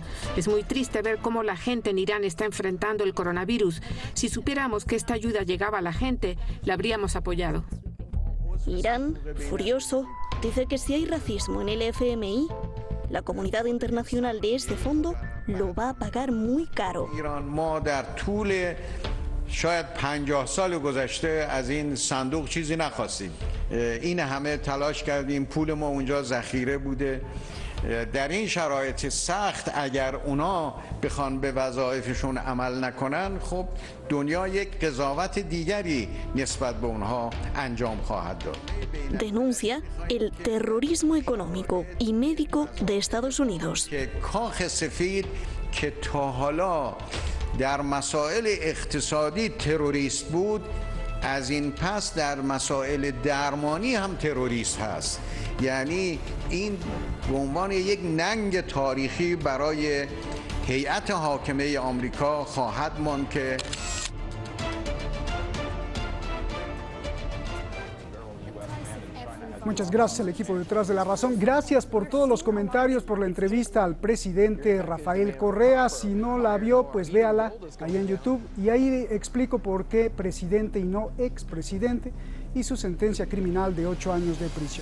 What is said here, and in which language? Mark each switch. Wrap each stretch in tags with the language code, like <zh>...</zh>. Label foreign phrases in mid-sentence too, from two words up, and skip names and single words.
<es>Es muy triste ver cómo la gente en Irán está enfrentando el coronavirus. Si supiéramos que esta ayuda llegaba a la gente, la habríamos apoyado. Irán, furioso, dice que si hay racismo en el FMI, la comunidad internacional de este fondo lo va a pagar muy caro.</es> <fa>شاید 50 سال گذشته از این صندوق چیزی نخواستیم. این همه تلاش کردیم، پول ما اونجا ذخیره بوده. در این شرایط سخت اگر اونا بخوان به وظایفشون عمل نکنن، خب دنیا یک قضاوت دیگری نسبت به اونها انجام خواهد داد.</fa> <es>Denuncia el terrorismo económico y médico de Estados Unidos.</es> <fa>که کاخ سفید که تا حالا در مسائل اقتصادی تروریست بود، از این پس در مسائل درمانی هم تروریست هست. یعنی این به عنوان یک ننگ تاریخی برای هیئت حاکمه آمریکا خواهد ماند که</fa> <es>Muchas gracias al equipo detrás de La Razón. Gracias por todos los comentarios, por la entrevista al presidente Rafael Correa. Si no la vio, pues véala ahí en YouTube. Y ahí explico por qué presidente y no expresidente y su sentencia criminal de 8 años de prisión.</es>